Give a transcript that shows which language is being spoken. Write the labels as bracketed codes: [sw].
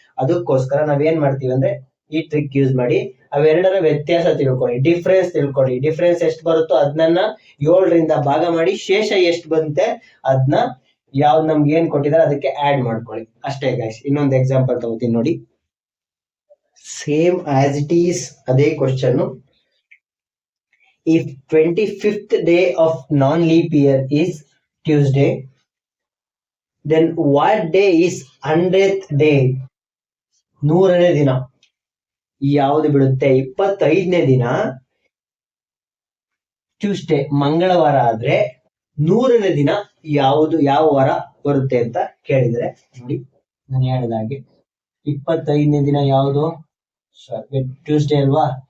[kn] ಅದಕ್ಕೋಸ್ಕರ ನಾವೇನ್ ಮಾಡ್ತೀವಿ ಅಂದ್ರೆ ಈ ಟ್ರಿಕ್ ಯೂಸ್ ಮಾಡಿ ಅವೆರಡರ ವ್ಯತ್ಯಾಸ ತಿಳ್ಕೊಳ್ಳಿ, ಡಿಫ್ರೆನ್ಸ್ ತಿಳ್ಕೊಳ್ಳಿ. ಡಿಫ್ರೆನ್ಸ್ ಎಷ್ಟು ಬರುತ್ತೋ ಅದನ್ನ 7ರಿಂದ ಭಾಗ ಮಾಡಿ, ಶೇಷ ಎಷ್ಟು ಬಂತೆ ಅದನ್ನ ಯಾವ್ದು ನಮ್ಗೆ ಏನ್ ಕೊಟ್ಟಿದ್ದಾರೆ ಅದಕ್ಕೆ ಆಡ್ ಮಾಡ್ಕೊಳ್ಳಿ ಅಷ್ಟೇ ಗೈಸ್. ಇನ್ನೊಂದು ಎಕ್ಸಾಂಪಲ್ ತಗೋತೀನಿ ನೋಡಿ, [en] same as it is [kn] ಅದೇ question. [en] If 25th day of non-leap year is Tuesday, then what day is 100th day? [kn] 100ನೇ ದಿನ ಯಾವುದು ಬಿಡುತ್ತೆ 25ನೇ ದಿನ ಟ್ಯೂಸ್ಡೇ ಮಂಗಳವಾರ ಆದ್ರೆ 100ನೇ ದಿನ ಯಾವುದು ಯಾವ ವಾರ ಬರುತ್ತೆ ಅಂತ ಕೇಳಿದ್ರೆ ನೋಡಿ, ನಾನು ಹೇಳಿದ ಹಾಗೆ 25ನೇ ದಿನ ಯಾವುದು ಟ್ಯೂಸ್ಡೇ ಅಲ್ವಾ.